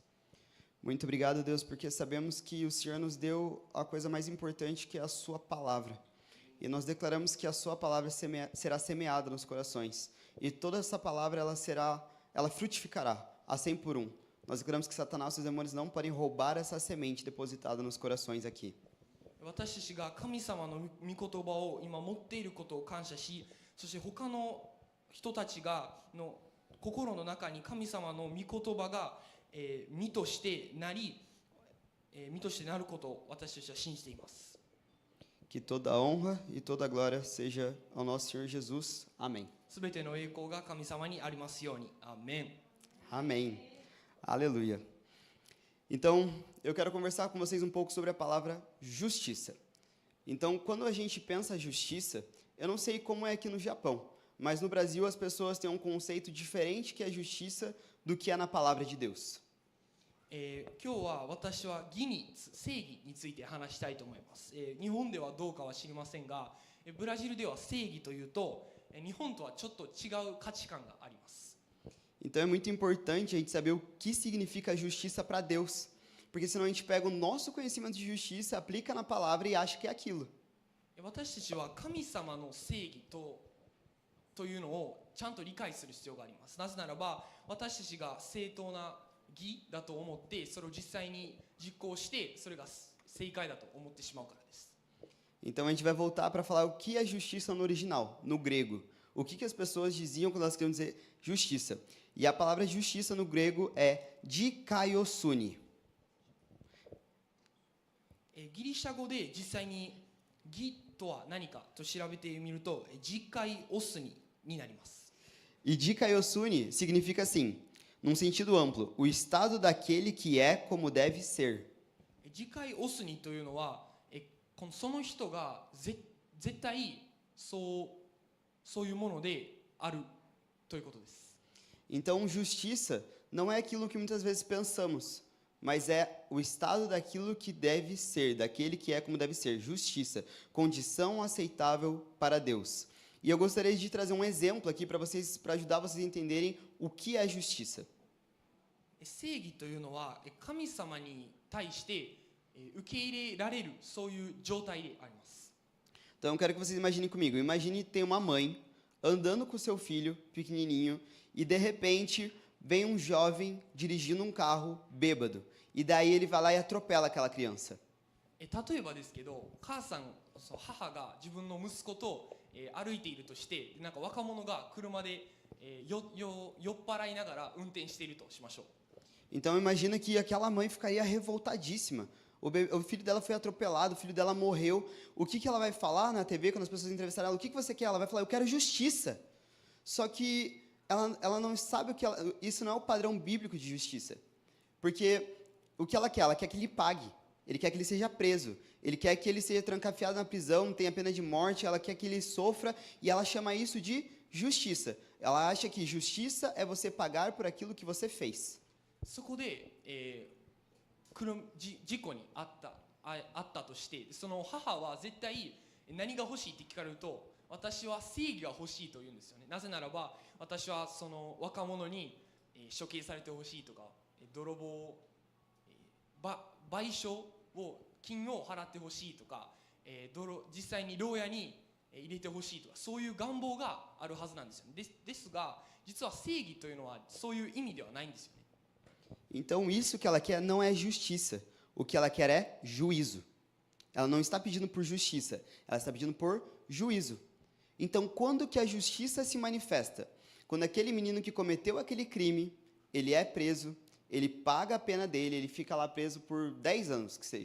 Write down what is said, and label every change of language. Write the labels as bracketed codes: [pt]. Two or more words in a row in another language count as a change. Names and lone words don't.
[pt] Muito obrigado, Deus, porque sabemos que o Senhor nos deu a coisa mais importante, que é a sua palavra. E nós declaramos que a sua palavra será semeada nos corações. E toda essa palavra ela frutificará a 100 por 1. Nós declaramos que Satanás e seus demônios não podem roubar essa semente depositada nos corações aqui. [ja] 私たちが神様の御言葉を今持っていることを感謝し、そして他の人たちがの心の中に神様の御言葉が実としてなり、実としてなることを私たちは信じています。 [pt] Que toda a honra e toda a glória seja ao nosso Senhor Jesus. Amém. [ja] すべての栄光が神様にありますように。アーメン。 [pt] Amém. Aleluia. Então, eu quero conversar com vocês um pouco sobre a palavra justiça. Então, quando a gente pensa justiça, eu não sei como é aqui no Japão, mas no Brasil as pessoas têm um conceito diferente que é justiça do que é na palavra de Deus. [ja] 今日は私は義に正義について話したいと思います。日本ではどうかは知りませんが、ブラジルでは正義というと日本とはちょっと違う価値観があります。 [pt] Então é muito importante a gente saber o que significa justiça para Deus, porque senão a gente pega o nosso conhecimento de justiça, aplica na palavra e acha que é aquilo. [ja] 私たちは神様の正義というのをちゃんと理解する必要があります。なぜならば私たちが正当な義だと思ってそれを実際に実行してそれが正解だと思ってしまうからです。 [pt] Então a gente vai voltar para falar o que é justiça no original, no grego. O que as pessoas diziam quando elas queriam dizer justiça. E a palavra justiça no grego é dikaiosune. [ja] ギリシャ語で実際に義とは何かと調べてみると実戒オスニになります。 [pt] E dikaiosune significa assim, num sentido amplo, o estado daquele que é como deve ser. [ja] 次回オスニというのはその人が絶対そういうものであるということです。 [pt] Então, justiça não é aquilo que muitas vezes pensamos, mas é o estado daquilo que deve ser, daquele que é como deve ser. Justiça, condição aceitável para Deus. E eu gostaria de trazer um exemplo aqui para ajudar vocês a entenderem o que é justiça. [ja] 正義というのは神様に対して受け入れられるそういう状態であります。 [pt] Então, eu quero que vocês imaginem comigo. Imagine que tem uma mãe andando com seu filho pequenininho e, de repente, vem um jovem dirigindo um carro bêbado. E daí ele vai lá e atropela aquela criança. [ja] 例えばですけど、母が自分の息子と歩いているとして、なんか若者が車で酔っ払いながら運転しているとしましょう。 [pt] Então, imagina que aquela mãe ficaria revoltadíssima. O filho dela foi atropelado, o filho dela morreu. O que ela vai falar na TV quando as pessoas entrevistarem ela? O que você quer? Ela vai falar, eu quero justiça. Só que ela não sabe isso não é o padrão bíblico de justiça. Porque o que ela quer que ele pague. Ele quer que ele seja preso. Ele quer que ele seja trancafiado na prisão, tenha pena de morte. Ela quer que ele sofra e ela chama isso de justiça. Ela acha que justiça é você pagar por aquilo que você fez. [ja] そこで、事故にあったとして、その母は絶対何が欲しいって聞かれると、私は正義が欲しいと言うんですよね。なぜならば私はその若者に処刑されてほしいとか、泥棒賠償金を払ってほしいとか、実際に牢屋に入れてほしいとか、そういう願望があるはずなんですよね。ですが実は正義というのはそういう意味ではないんですよね。 [pt] Então, isso que ela quer não é justiça. O que ela quer é juízo. Ela não está pedindo por justiça, ela está pedindo por juízo. Então, quando que a justiça se manifesta? Quando aquele menino que cometeu aquele crime, ele é preso, ele paga a pena dele, ele fica lá preso por 10 anos, que seja.